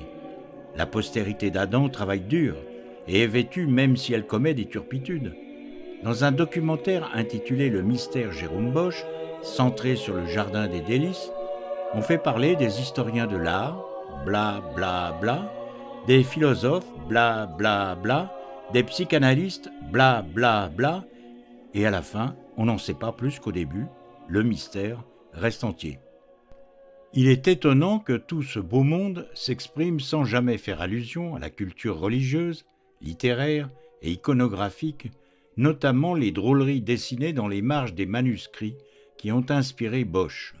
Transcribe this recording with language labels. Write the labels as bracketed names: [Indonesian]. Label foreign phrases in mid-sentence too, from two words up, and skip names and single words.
[French] La postérité d'Adam travaille dur et est vêtue même si elle commet des turpitudes. Dans un documentaire intitulé « Le mystère Jérôme Bosch », centré sur le jardin des délices, on fait parler des historiens de l'art, bla bla bla, des philosophes, bla bla bla, des psychanalystes, bla bla bla, et à la fin, on n'en sait pas plus qu'au début, le mystère reste entier. Il est étonnant que tout ce beau monde s'exprime sans jamais faire allusion à la culture religieuse, littéraire et iconographique, notamment les drôleries dessinées dans les marges des manuscrits qui ont inspiré Bosch.